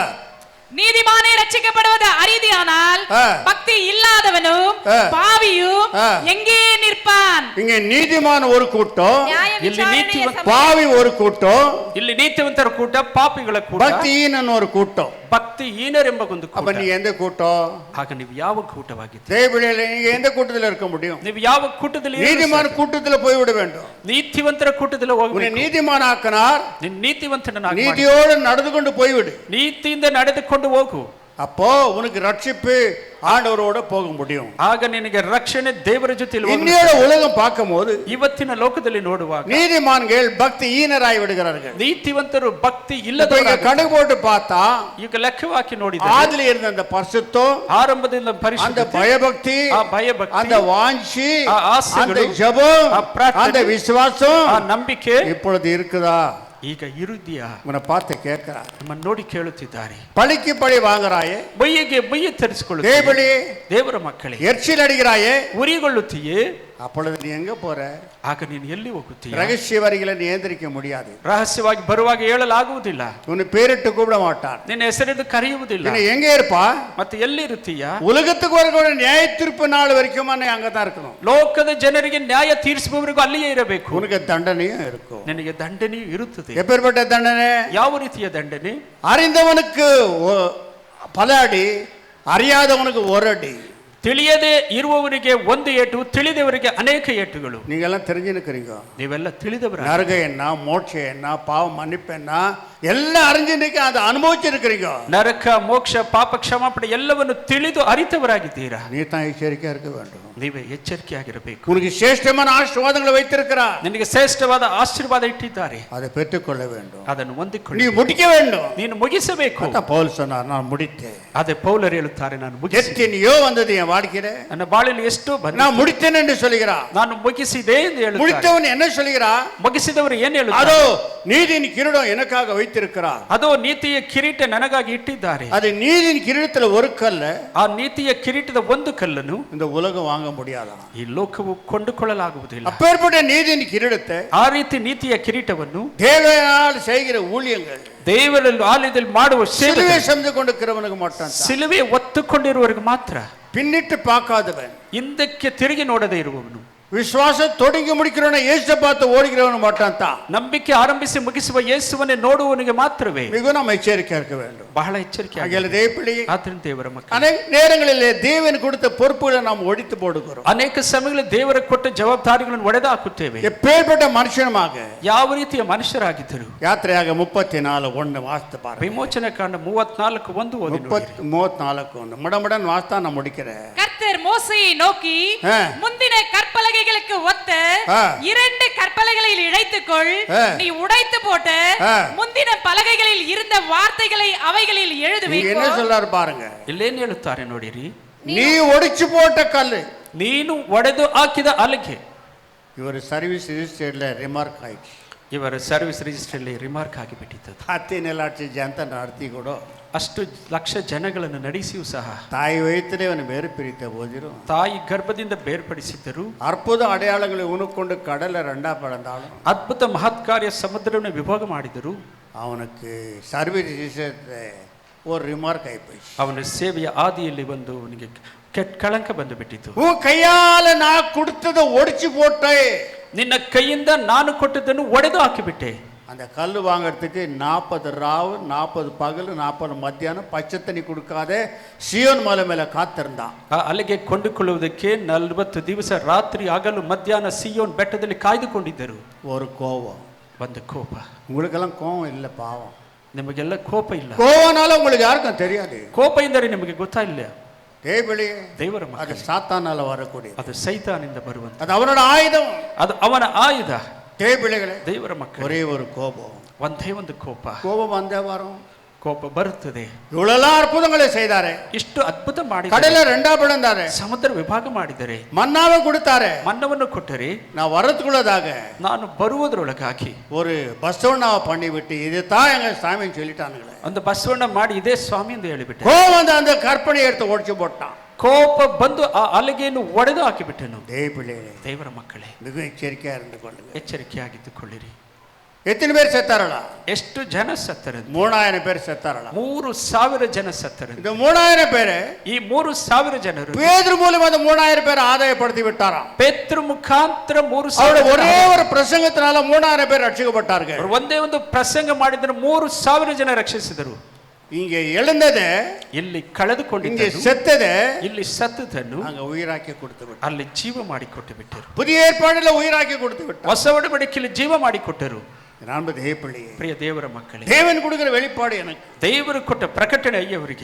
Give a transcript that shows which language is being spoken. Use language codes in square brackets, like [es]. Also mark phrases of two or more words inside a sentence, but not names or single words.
[ta] நீதிமானே ரட்சிக்கப்படுவது அரிதியானால் பக்தி இல்லாதவனும் பாவியும் எங்கே நிற்பான்? இங்க நீதிமான் ஒரு கூட்டம், பாவி ஒரு கூட்டம், [kn] ಇಲ್ಲಿ ನೀತಿವಂತರ ಕೂಟ, ಪಾಪಿಗಳ ಕೂಟ, [ta] பக்திஹீனன் ஒரு கூட்டம். [kn] ಭಕ್ತಿ ಹೀನರೆಂಬ ಒಂದು [ta] அப்ப [kn] ಕೂಟ. [ta] நீ எந்த கூட்டம்? [kn] ಆಗ ನೀವು ಯಾವ ಕೂಟವಾಗಿದ್ದೀರಿ? [ta] தேவபிள்ளைகளே, நீங்க எந்த கூட்டத்தில் இருக்க முடியும்? [kn] ನೀವು ಯಾವ ಕೂಟದಲ್ಲಿ [ta] நீதிமான கூட்டத்தில் போய்விட வேண்டும். [kn] ನೀತಿವಂತರ ಕೂಟದಲ್ಲಿ [ta] உன்னை [kn] ಹೋಗಬೇಕು. [ta] நீதிமான் ஆக்கினார், [kn] ನೀನು ನೀತಿವಂತನಾಗಿ ಮಾಡಿ. [ta] நீதியோடு நடந்து கொண்டு போய்விடு. [kn] ನೀತಿಯಿಂದ ನಡೆದುಕೊಂಡು ಹೋಗು. [ta] அப்போ உனக்கு ரட்சிப்பு ஆண்டவரோட போக முடியும். [kn] ಆಗ ನಿನಗೆ ರಕ್ಷಣೆ ದೇವರ ಜೊತೆಯಲ್ಲಿ [ta] இன்னையோட உலகம் பார்க்கும்போது [kn] ಇವತ್ತಿನ ಲೋಕದಲ್ಲಿ ನೋಡುವಾಗ [ta] நீதிமான்கள் பக்தி ஈனராய் விடுகிறார்கள். [kn] ನೀತಿವಂತರು ಭಕ್ತಿ [ta] இப்ப [kn] ಇಲ್ಲದವರಾಗಿ [ta] இங்க கணக்கு போட்டு பார்த்தா [kn] ಈಗ ಲೆಕ್ಕವಾಕಿ ನೋಡಿದರೆ [ta] ஆதில இருந்த அந்த பரிசுத்தம், [kn] ಆರಂಭದಿಂದ [ta] அந்த [kn] ಪರಿಶುದ್ಧತೆ, [ta] பயபக்தி, [kn] ಆ ಭಯಭಕ್ತಿ, [ta] அந்த வாஞ்சி, [kn] ಆ ಆಸೆಗಳು, [ta] அந்த ஜெபம், [kn] ಆ ಪ್ರಾರ್ಥನೆ, [ta] அந்த விசுவாசம் [kn] ಆ ನಂಬಿಕೆ [ta] இப்பொழுது இருக்குதா? [kn] ಈಗ ಇರುದಿಯಾ? [ta] உன்னை பார்த்து கேட்கிறா. [kn] ನಮ್ಮನ್ನು ನೋಡಿ ಕೇಳುತ್ತಿದ್ದಾರೆ. [ta] பழிக்கு பழி வாங்குறாயே, [kn] ಬೈಯಿಗೆ ಬೈಯ ತರಿಸಿಕೊಳ್ಳುತ್ತೀಯೇ? [ta] தேவபலி [kn] ದೇವರ ಮಕ್ಕಳೇ, [ta] எரிச்சல் அடிக்கிறாயே, [kn] ಉರಿಗೊಳ್ಳುತ್ತೀಯೇ? [ta] அப்பொழுது நீ எங்க போற? [kn] ಆಗ ನೀನು ಎಲ್ಲಿ ಹೋಗುತ್ತೀಯ? [ta] ரகசிய வரிகளை நியந்திரிக்க முடியாது. [kn] ರಹಸ್ಯವಾಗಿ ಬರುವಾಗ ಹೇಳಲಾಗುವುದಿಲ್ಲ. [ta] உன்னை பேரிட்டு கூப்பிட மாட்டார். [kn] ನಿನ್ನ ಹೆಸರಿದ್ದು ಕರೆಯುವುದಿಲ್ಲ. [ta] நீ எங்க இருப்பா? [kn] ಮತ್ತೆ ಎಲ್ಲಿ ಇರುತ್ತೀಯ? [ta] உலகத்துக்கு வரக்கூடிய நியாய தீர்ப்பு நாள் வரைக்கும் நீ அங்கதான் இருக்கணும். [kn] ಲೋಕದ ಜನರಿಗೆ ನ್ಯಾಯ ತೀರಿಸುವವರೆಗೂ ಅಲ್ಲಿಯೇ ಇರಬೇಕು. [ta] உனக்கு தண்டனையும் இருக்கும். [kn] ನಿನಗೆ ದಂಡನೆಯೂ ಇರುತ್ತದೆ. [ta] எப்பேற்பட்ட தண்டனை? [kn] ಯಾವ ರೀತಿಯ ದಂಡನೆ? [ta] அறிந்தவனுக்கு பல அடி, அறியாதவனுக்கு ஒரு அடி. [kn] ತಿಳಿಯದೆ ಇರುವವರಿಗೆ ಒಂದು ಏಟು, ತಿಳಿದವರಿಗೆ ಅನೇಕ ಏಟುಗಳು. [ta] நீங்க எல்லாம் தெரிஞ்சுக்கிறீங்க. [kn] ನೀವೆಲ್ಲ ತಿಳಿದವರ. [ta] நரகம் என்ன, மோட்சம் என்ன, பாவம் மன்னிப்பு என்ன, எல்லாம் அறிஞ்சிருக்க, அதை அனுபவிச்சிருக்கிறீங்க. [kn] ನರಕ, ಮೋಕ್ಷ, ಪಾಪ ಕ್ಷಮಾಪಣೆ ಎಲ್ಲವನ್ನು ತಿಳಿದು ಅರಿತವರಾಗಿದ್ದೀರಾ. [ta] நீ தான் எச்சரிக்கையா இருக்க வேண்டும். [kn] ನೀವೇ ಎಚ್ಚರಿಕೆಯಾಗಿರಬೇಕು. [ta] உனக்கு சிரேஷ்டமான ஆசீர்வாதங்களை வைத்திருக்கிறார். [kn] ನಿನಗೆ ಶ್ರೇಷ್ಠವಾದ ಆಶೀರ್ವಾದ ಇಟ್ಟಿದ್ದಾರೆ. [ta] அதை பெற்றுக்கொள்ள வேண்டும். [kn] ಅದನ್ನು [ta] நீ [kn] ಹೊಂದಿಕೊಳ್ಳಿ. [ta] முடிக்க வேண்டும். [kn] ನೀನು ಮುಗಿಸಬೇಕು. [ta] அதான் பவுல் சொன்னார், நான் முடித்தேன். [kn] ಅದೇ ಪೌಲರು ಹೇಳುತ್ತಾರೆ, ನಾನು ಮುಗಿಸಿ. [ta] எத்தனையோ வந்தது என் வாழ்க்கையில, [kn] ನನ್ನ ಬಾಳಿನಲ್ಲಿ ಎಷ್ಟೋ ಬಂದಿದೆ. [ta] நான் முடித்தேன் என்று சொல்கிறார். [kn] ನಾನು ಮುಗಿಸಿದೆ ಎಂದು ಹೇಳುತ್ತಾರೆ. [ta] முடித்தவன் என்ன சொல்கிறார்? [kn] ಮುಗಿಸಿದವರು ಏನು [ta] அதோ [kn] ಹೇಳುತ್ತಾರೆ? [ta] நீதியின் கிரீடம் எனக்காக வைத்திருக்கிறார். [kn] ಅದು ನೀತಿಯ ಕಿರೀಟ ನನಗಾಗಿ ಇಟ್ಟಿದ್ದಾರೆ. [ta] அது நீதியின் கிரீடத்துல ஒரு கல்ல [kn] ಆ ನೀತಿಯ ಕಿರೀಟದ ಒಂದು ಕಲ್ಲನ್ನು [ta] இந்த உலகம் வாங்க முடியாதா? [kn] ಈ ಲೋಕವು ಕೊಂಡುಕೊಳ್ಳಲಾಗುವುದಿಲ್ಲ. [ta] அப்பேற்பட்ட நீதியின் கிரீடத்தை, [kn] ಆ ರೀತಿ ನೀತಿಯ ಕಿರೀಟವನ್ನು [ta] தேவனால் செய்கிற ஊழியங்கள், [kn] ದೇವರಲ್ಲಿ ಆಲಯದಲ್ಲಿ ಮಾಡುವ ಸೇವೆ, [ta] சிலுவை சுமந்து கொண்டிருக்கிறவனுக்கு மட்டும், [kn] ಸಿಲುವೆ ಒತ್ತುಕೊಂಡಿರುವವರಿಗೆ ಮಾತ್ರ, [ta] பின்னிட்டு பார்க்காதவன், [kn] ಹಿಂದಕ್ಕೆ ತಿರುಗಿ ನೋಡದೇ ಇರುವವನು, [ta] விசுவாசம் தொடங்கி முடிக்கிறவன, இயேசு பார்த்து ஓடுகிறவனு மட்டும் தான். [kn] ನಂಬಿಕೆ ಆರಂಭಿಸಿ ಮುಗಿಸುವ ಯೇಸುವನ್ನೇ ನೋಡುವವನಿಗೆ ಮಾತ್ರವೇ [ta] மிக நாம் எச்சரிக்கையா இருக்க வேண்டும். [kn] ಬಹಳ ಎಚ್ಚರಿಕೆ. ಆದ್ದರಿಂದ ದೇವರ ಮಕ್ಕಳು, [ta] அநேக நேரங்களிலே தேவன் கொடுத்த பொறுப்புகளை நாம் ஒழித்து போடுகிறோம். [kn] ಅನೇಕ ಸಮಯಗಳಲ್ಲಿ ದೇವರ ಕೊಟ್ಟ ಜವಾಬ್ದಾರಿಗಳನ್ನು ಒಡೆದು ಹಾಕುತ್ತೇವೆ. [ta] எப்பேற்பட்ட மனுஷனமாக [kn] ಯಾವ ರೀತಿಯ ಮನುಷ್ಯರಾಗಿದ್ದರು? [ta] யாத்திரையாக 34:1 வாசித்து பாருங்க. [kn] ವಿಮೋಚನೆ ಕಾಂಡ 34:1 ಓದಿ ನೋಡಿ. [ta] 34:1 மடமடன் வாஸ்தா நான் முடிக்கிறேன். கர்த்தர் மோசேயை நோக்கி, முந்தின கற்பலகைகளுக்கு ஒத்த 2 கற்பலகைகளில் இழைத்துக்கொள், நீ உடைத்து போட்ட முந்தின பலகைகளில் இருந்த வார்த்தைகளை அவைகளில் எழுது நீங்க என்ன சொல்றாரு பாருங்க. [kn] ಇಲ್ಲೇನು ಹೇಳುತ್ತಾರೆ ನೋಡಿರಿ. [ta] நீ ஒடிச்சு போட்ட கல்லு, [kn] ನೀನು ಒಡೆದು ಹಾಕಿದ ಹಲಗೆ. [ta] இவர் [en] service register [ta] ரிமார்க் ஆயிடுச்சு. [kn] ಇವರ [en] service register [kn] ರಿಮಾರ್ಕ್ ಆಗಿಬಿಟ್ಟಿತ್ತು. [ta] 10 ಲಕ್ಷ ಜನ நடத்தி கூட [kn] ಅಷ್ಟು ಲಕ್ಷ ಜನಗಳನ್ನು ನಡೆಸಿಯೂ ಸಹ [ta] தாய் வயிற்றிலே அவனை வேறு பிரித்த போதிலும், [kn] ತಾಯಿ ಗರ್ಭದಿಂದ ಬೇರ್ಪಡಿಸಿದ್ದರು. [ta] அற்புத அடையாளங்களை உனக்கொண்டு கடலை 2 பிளந்தாலும், [kn] ಅದ್ಭುತ ಮಹತ್ಕಾರ್ಯ ಸಮುದ್ರವನ್ನು ವಿಭಾಗ ಮಾಡಿದರು. [ta] அவனுக்கு [en] service register [ta] ஒரு ரிமார்க் ஆயிப்போச்சு. [kn] ಅವನ ಸೇವೆಯ ಆದಿಯಲ್ಲಿ ಒಂದು ಅವನಿಗೆ ಕೆಟ್ಟ ಕಳಂಕ ಬಂದು ಬಿಟ್ಟಿತು. [ta] உன் கையால நான் கொடுத்ததை ஒடிச்சு போட்டே, [kn] ನಿನ್ನ ಕೈಯಿಂದ ನಾನು ಕೊಟ್ಟದ್ದನ್ನು ಒಡೆದು ಹಾಕಿಬಿಟ್ಟೆ. [ta] அந்த கல் வாங்கறதுக்கு 40 ராவு 40 பகல் 40 மத்தியானம் பச்சை தண்ணி கொடுக்காத சியோன் மலை மேல காத்திருந்தான். [kn] ಅಲ್ಲಿಗೆ ಕೊಂಡುಕೊಳ್ಳುವುದಕ್ಕೆ 40 ದಿವಸ ರಾತ್ರಿ ಹಗಲು ಮಧ್ಯಾಹ್ನ ಸಿಯೋನ್ ಬೆಟ್ಟದಲ್ಲಿ ಕಾಯ್ದುಕೊಂಡಿದ್ದರು. [ta] ஒரு கோபம், [kn] ಒಂದು ಕೋಪ. [ta] உங்களுக்கெல்லாம் கோபம் இல்லை, பாவம். [kn] ನಿಮಗೆಲ್ಲ ಕೋಪ ಇಲ್ಲ. [ta] கோவனால உங்களுக்கு யாருக்கும் தெரியாது. [kn] ಕೋಪ ಎಂದರೆ ನಿಮಗೆ ಗೊತ್ತಾಯಿಲ್ಲ. ದೇವರ [ta] அது [kn] ಮಕ್ಕಳೇ, [ta] சாத்தானால வரக்கூடிய, [kn] ಅದು ಸೈತಾನಿಂದ ಬರುವಂತ, [ta] அது அவனோட ஆயுதம். [kn] ಅದು ಅವನ ಆಯುಧ. [ta] தேவபிள்ளைகளே, [kn] ದೇವರ ಮಕ್ಕಳು, [ta] ஒரே ஒரு கோபம். [kn] ಒಂದೇ ಒಂದು ಕೋಪ. [ta] கோபம் வந்தே வரும். [kn] ಕೋಪ ಬರುತ್ತದೆ. [ta] இவ்வளவு அற்புதங்களை செய்தாரே, [kn] ಇಷ್ಟು ಅದ್ಭುತ ಮಾಡಿ [ta] கடலை 2 பிளந்தாரே, [kn] ಸಮುದ್ರ ವಿಭಾಗ ಮಾಡಿದರೆ, [ta] மன்னாவை கொடுத்தாரே, [kn] ಮನ್ನವನ್ನು ಕೊಟ್ಟರೆ, [ta] நான் வரதுக்குள்ளதாக [kn] ನಾನು ಬರುವುದರೊಳಗಾಗಿ [ta] ஒரு பஸ்வண்ணாவை பண்ணி விட்டு இதுதான் எங்க சாமின்னு சொல்லிட்டானுங்களே. [kn] ಒಂದು ಬಸವಣ್ಣ ಮಾಡಿ ಇದೇ ಸ್ವಾಮಿ ಎಂದು ಹೇಳಿಬಿಟ್ಟೆ. [ta] கோபம் வந்து அந்த கற்பனை எடுத்து ஒடிச்சு போட்டான். [kn] ಕೋಪ ಬಂದು ಆ ಅಲಗೆಯನ್ನು ಒಡೆದು ಹಾಕಿಬಿಟ್ಟನು. [ta] தேவபிள்ளைகளே, [kn] ದೇವರ ಮಕ್ಕಳೇ, [ta] மிக எச்சரிக்கையா இருந்து கொள்ளுங்க. [kn] ಎಚ್ಚರಿಕೆಯಾಗಿದ್ದುಕೊಳ್ಳಿರಿ. [ta] எத்தனை பேர் செத்தாரடா? [kn] ಎಷ್ಟು ಜನ ಸತ್ತರು? [ta] 3000 பேர் செத்தாரடா. [kn] 3000 ಜನ ಸತ್ತರು. [ta] இந்த 3000 பேரு, [kn] ಈ 3000 ಜನರು [ta] பேதுரு மூலமா அந்த 3000 பேர் ஆதாயப்படுத்தி விட்டாராம். [kn] ಪೇತ್ರ ಮುಖಾಂತರ 3000 [ta] அவருடைய ஒரே ஒரு பிரசங்கத்தினால 3000 பேர் ரட்சிக்கப்பட்டார்கள். [kn] ಒಂದೇ ಒಂದು ಪ್ರಸಂಗ ಮಾಡಿದ್ರೆ 3000 ಜನ ರಕ್ಷಿಸಿದರು. [ta] இங்கே எழுந்ததை, [kn] ಇಲ್ಲಿ [ta] இங்கே [kn] ಕಳೆದುಕೊಂಡಿದ್ದನ್ನು, [ta] செத்ததை [kn] ಇಲ್ಲಿ ಸತ್ತದನ್ನು [ta] அங்க உயிராக்கி கொடுத்து விட்டார். [kn] ಅಲ್ಲಿ ಜೀವ ಮಾಡಿಕೊಟ್ಟು ಬಿಟ್ಟರು. [ta] புதிய ஏற்பாடுல உயிராக்கி கொடுத்து விட்டார். [kn] ಹೊಸ ಒಡಂಬಡಿಕೆಯಲ್ಲಿ ಜೀವ ಮಾಡಿಕೊಟ್ಟರು. [ta] நான் தேவப்பிள்ளையே, [kn] ಪ್ರಿಯ ದೇವರ ಮಕ್ಕಳೇ, [ta] தேவன் கொடுக்கிற வெளிப்பாடு எனக்கு. [kn] ದೇವರು ಕೊಟ್ಟ ಪ್ರಕಟಣೆ ಅವರಿಗೆ.